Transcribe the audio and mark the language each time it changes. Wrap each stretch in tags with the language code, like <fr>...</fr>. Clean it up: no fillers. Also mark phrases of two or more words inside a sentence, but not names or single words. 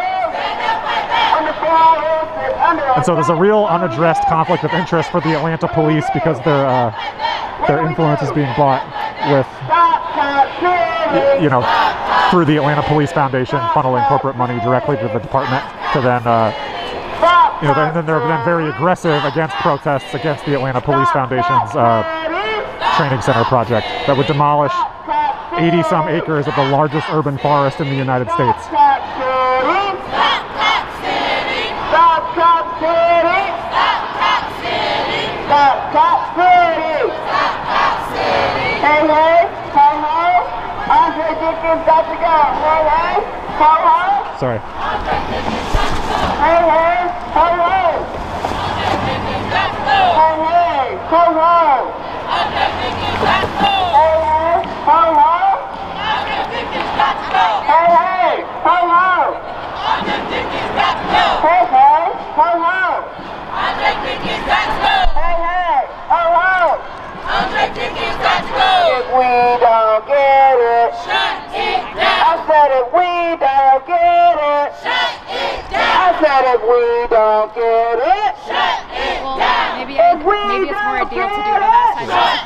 <en>And so there's a real unaddressed conflict of interest for the Atlanta police because their influence is being bought with, you know, through the Atlanta Police Foundation, funneling corporate money directly to the department to then, you know, then they're then very aggressive against protests against the Atlanta Police Foundation's training center project that would demolish 80-some acres of the largest urban forest in the United States. Hey, hey, ho, ho. Andre Dickens got to go. Hey, hey, ho, ho. Sorry. Hey, hey, ho, ho. Hey, hey, ho, ho. Hey, hey, ho, ho. Hey, hey, ho, ho. Hey, hey, ho, ho. Hey, hey, ho, ho. If we don't get it, shut it down. I said if we don't get it, shut it down. I said if we don't get it, shut it down. Maybe it's more ideal to do it on that side.</en>